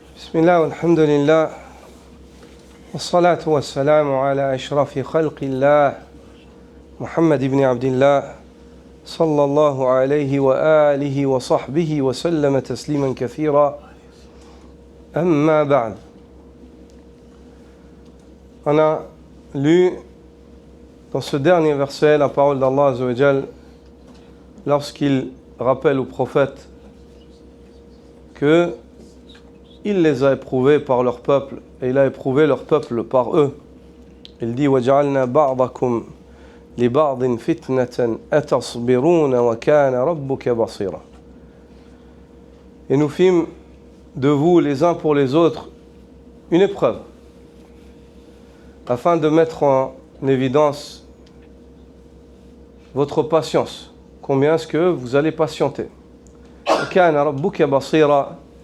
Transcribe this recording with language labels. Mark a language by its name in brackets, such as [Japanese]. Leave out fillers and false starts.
[Arabic] بسم الله والحمد لله والصلاة والسلام على أشرف خلق الله محمد بن عبد الله صلى الله عليه وآله وصحبه وسلم تسليما كثيرا أما بعد. [French] On a lu dans ce dernier verset la parole d'Allah Azza wa Jal lorsqu'il rappelle au prophète que il les a éprouvés par leur peuple et il a éprouvé leur peuple par eux. Il dit [Arabic] وَجَعَلْنَا بَعْضَكُمْ لِبَعْضٍ فِتْنَةً أَتَصْبِرُونَ وَكَانَ رَبُّكَ بَصِيرًا. [French] Et nous fîmes de vous les uns pour les autres une épreuve afin de mettre en évidence votre patience. Combien est-ce que vous allez patienter? [Arabic] وَكَانَ رَبُّكَ بَصِيرًا.